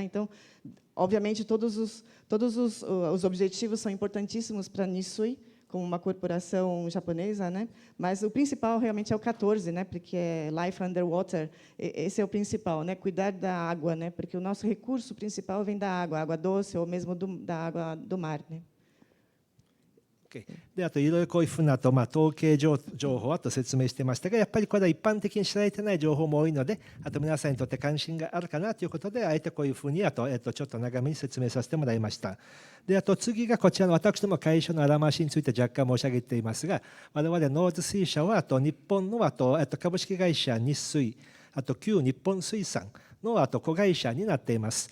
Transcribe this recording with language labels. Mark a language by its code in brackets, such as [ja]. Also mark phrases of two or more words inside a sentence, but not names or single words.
[pt] Então, obviamente, todos os objetivos são importantíssimos para a Nisui, como uma corporação japonesa, né? Mas o principal realmente é o 14, né? Porque é Life Underwater. Esse é o principal, né? Cuidar da água, né? Porque o nosso recurso principal vem da água doce ou mesmo da água do mar, né? [ja] で、あといろいろこういうふうなと、統計情報と説明してましたが、やっぱりこれは一般的に知られてない情報も多いので、あと皆さんにとって関心があるかなということで、あえてこういうふうにちょっと長めに説明させてもらいました。で、あと次がこちらの私ども会社のあらましについて若干申し上げていますが、我々ノーズシー社は日本の株式会社日水、あと旧日本水産の子会社になっています。